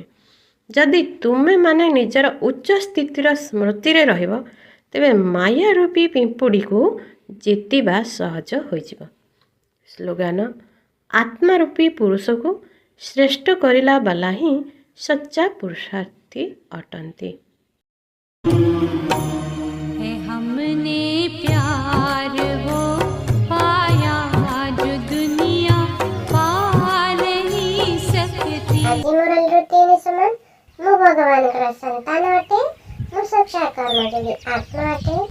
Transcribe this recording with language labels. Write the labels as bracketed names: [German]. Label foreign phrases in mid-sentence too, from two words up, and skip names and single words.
[Odia] ଯଦି ତୁମେମାନେ ନିଜର ଉଚ୍ଚ ସ୍ଥିତିର ସ୍ମୃତିରେ ରହିବ, ତେବେ ମାୟା ରୂପୀ ପିମ୍ପୁଡ଼ିକୁ ଜିତିବା ସହଜ ହୋଇଯିବ। ସ୍ଲୋଗାନ ଆତ୍ମା ରୂପୀ ପୁରୁଷକୁ ଶ୍ରେଷ୍ଠ କରିଲା ବାଲା ହିଁ ସଚ୍ଚା ପୁରୁଷାर्थी ଅଟନ୍ତି। [Hindi] हमने प्यार वो पाया जो दुनिया पा नहीं सकती। [Odia] ଆଜି ମୋର ରୁଟିନ ସମାନ ମୁଁ ଭଗବାନଙ୍କର ସନ୍ତାନ ଅଟେ। ମୁଁ ସଚ୍ଚା କର୍ମଯୋଗୀ ଆତ୍ମା ଅଟେ।